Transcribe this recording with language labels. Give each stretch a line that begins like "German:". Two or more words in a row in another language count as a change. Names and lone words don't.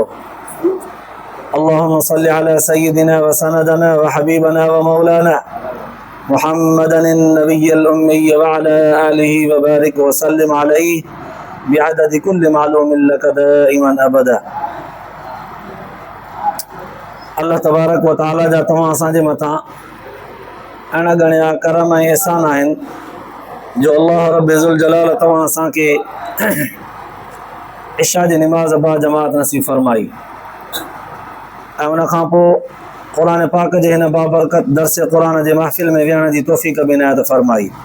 Arabic: اللهم صل على سيدنا وسندنا وحبيبنا ومولانا محمدا النبي الأمي وعلى آله وبارك وسلم عليه بعدد كل معلوم لك دائما أبدا. الله تبارك وتعالى
Sindhi: जा तव्हां असांजे मथां अण गणिया करम ऐं एहसान आहिनि जो
Arabic: الله رب الجلال
Sindhi: तव्हां असांखे इशा जी निमाज़ बा जमात नसीब फरमाई ऐं उन खां पोइ क़ुरान पाक जे हिन बाबरकत दर्स क़ुरान जे महफ़िल में विहण जी तौफ़ीक़ बि इनायत फरमाई।